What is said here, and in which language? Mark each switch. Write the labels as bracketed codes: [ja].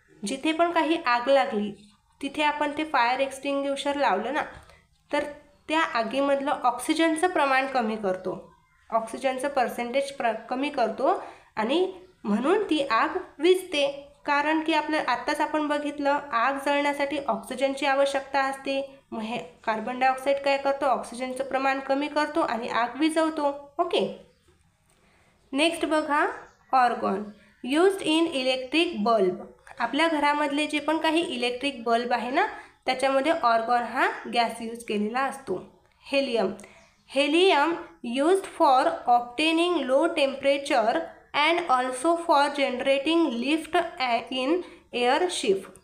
[mr] जिथे पण काही आग लागली तिथे आपण ते फायर एक्सटिंग्युशर लावलं ना, तर त्या आगीमधलं ऑक्सिजनचं प्रमाण कमी करतो, ऑक्सिजनचं पर्सेंटेज कमी करतो आणि म्हणून ती आग विझते. कारण की आत्ताच आपण बघितलं, आग जळण्यासाठी ऑक्सिजनची आवश्यकता असते. मग हे कार्बन डायऑक्साईड काय करतो? ऑक्सिजनचं प्रमाण कमी करतो आणि आग विझवतो. ओके. नेक्स्ट बघा argon. [en] Used in electric bulb. [mr] आपल्या घरामधले जे पण काही इलेक्ट्रिक बल्ब आहे ना, त्याच्यामध्ये ऑर्गॉन हा गॅस यूज केलेला असतो. [en] Helium. Helium used for obtaining low temperature and also for generating lift in airship.